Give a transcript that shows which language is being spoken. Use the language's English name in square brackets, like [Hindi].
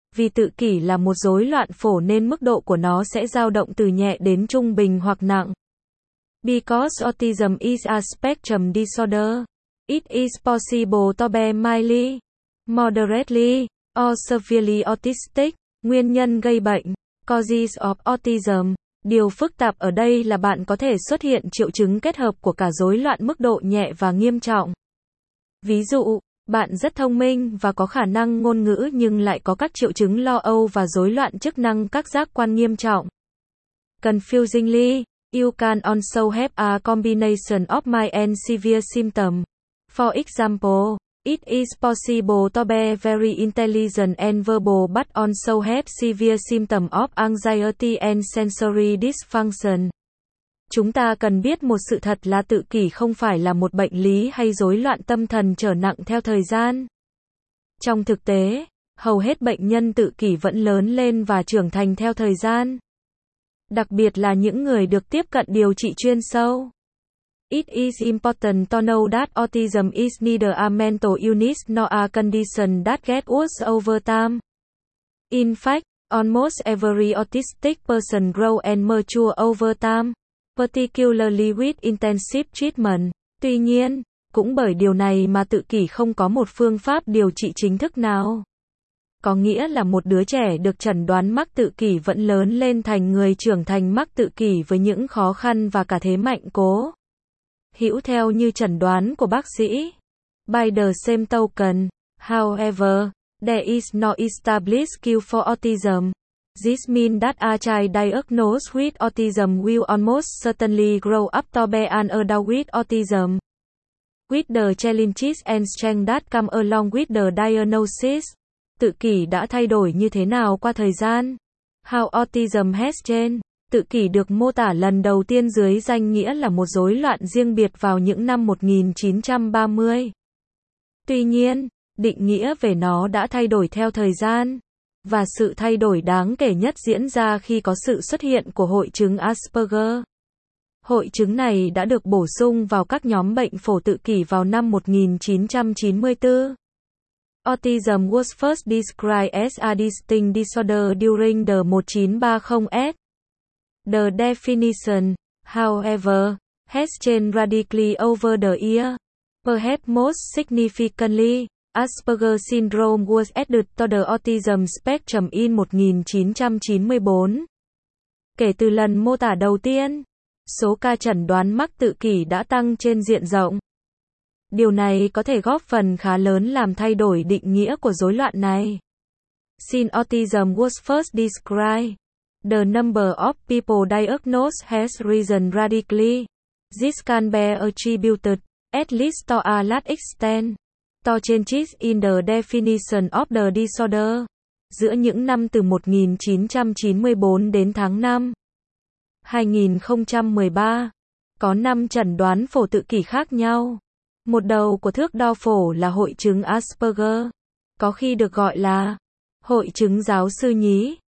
[Vietnamese] Vì tự kỷ là một rối loạn phổ nên mức độ của nó sẽ dao động từ nhẹ đến trung bình hoặc nặng. [English] Because autism is a spectrum disorder, it is possible to be mildly, moderately, or severely autistic. [Vietnamese] Nguyên nhân gây bệnh. [English] Causes of autism. [Vietnamese] Điều phức tạp ở đây là bạn có thể xuất hiện triệu chứng kết hợp của cả rối loạn mức độ nhẹ và nghiêm trọng. Ví dụ, bạn rất thông minh và có khả năng ngôn ngữ nhưng lại có các triệu chứng lo âu và rối loạn chức năng các giác quan nghiêm trọng. [English] Confusingly, you can also have a combination of mild and severe symptoms. For example, it is possible to be very intelligent and verbal but also have severe symptoms of anxiety and sensory dysfunction. [Vietnamese] Chúng ta cần biết một sự thật là tự kỷ không phải là một bệnh lý hay rối loạn tâm thần trở nặng theo thời gian. Trong thực tế, hầu hết bệnh nhân tự kỷ vẫn lớn lên và trưởng thành theo thời gian, đặc biệt là những người được tiếp cận điều trị chuyên sâu. [English] It is important to know that autism is neither a mental illness nor a condition that gets worse over time. In fact, almost every autistic person grows and matures over time, particularly with intensive treatment. [Vietnamese] Tuy nhiên, cũng bởi điều này mà tự kỷ không có một phương pháp điều trị chính thức nào. Có nghĩa là một đứa trẻ được chẩn đoán mắc tự kỷ vẫn lớn lên thành người trưởng thành mắc tự kỷ với những khó khăn và cả thế mạnh cố hữu theo như chẩn đoán của bác sĩ. [English] By the same token, however, there is no established cure for autism. This means that a child diagnosed with autism will almost certainly grow up to be an adult with autism. With the challenges and strengths that come along with the diagnosis, [Vietnamese] tự kỷ đã thay đổi như thế nào qua thời gian? [English] How autism has changed? [Vietnamese] Tự kỷ được mô tả lần đầu tiên dưới danh nghĩa là một rối loạn riêng biệt vào những năm 1930. Tuy nhiên, định nghĩa về nó đã thay đổi theo thời gian. Và sự thay đổi đáng kể nhất diễn ra khi có sự xuất hiện của hội chứng Asperger. Hội chứng này đã được bổ sung vào các nhóm bệnh phổ tự kỷ vào năm 1994. [English] Autism was first described as a distinct disorder during the 1930s. The definition, however, has changed radically over the years. Perhaps most significantly, Asperger syndrome was added to the autism spectrum in 1994. [Vietnamese] Kể từ lần mô tả đầu tiên, số ca chẩn đoán mắc tự kỷ đã tăng trên diện rộng. Điều này có thể góp phần khá lớn làm thay đổi định nghĩa của rối loạn này. [English] Since autism was first described, the number of people diagnosed has risen radically. This can be attributed, at least to a large extent, to changes in the definition of the disorder. [Vietnamese] Giữa những năm từ 1994 đến tháng 5, 2013, có 5 chẩn đoán phổ tự kỷ khác nhau. Một đầu của thước đo phổ là hội chứng Asperger, có khi được gọi là hội chứng giáo sư nhí.